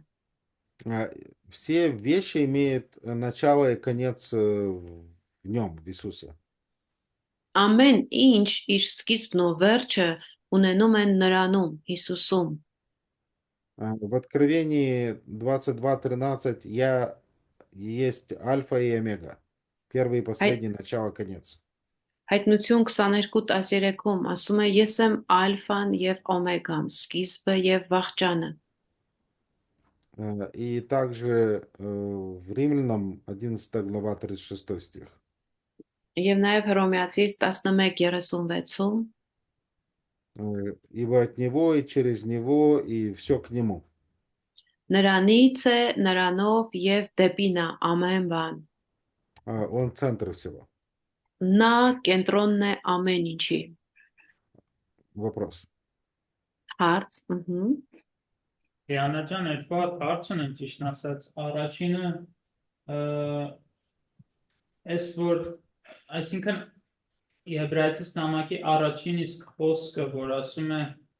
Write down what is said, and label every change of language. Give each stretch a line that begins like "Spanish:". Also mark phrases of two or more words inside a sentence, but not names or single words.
Russian: Все вещи имеют начало и конец в нем, в Иисусе.
Armenian: Ամեն ինչ իր սկիզբն ու վերջը ունենում են նրանում, Հիսուսում։
Russian: В Откровении 22:13 я есть альфа и омега, первый и последний, начало, конец.
Armenian: Հայտնություն 22:13-ում ասում է. Ես եմ ալֆան եւ օմեգան, սկիզբը եւ վախճանը։
Russian: И также в Римлянам 11 глава 36 стих.
Armenian: Եվ նաեւ Հռոմեացիս 11:36-ում
Russian: Ибо от него и через него и все к нему.
Armenian: նրանից է, նրանով եւ դեպի նա ամեն բան։
Russian: Он центр всего.
Armenian: Նա կենտրոնն է ամեն ինչի։
Russian: Вопрос.
Armenian: Հարց, Հիանա ջան, երկու հատ հարց ունեմ ճիշտ ասած, առաջինը այս որ այսինքն Եբրայեցիս նամակի առաջին իսկ խոսքը, որ ասում է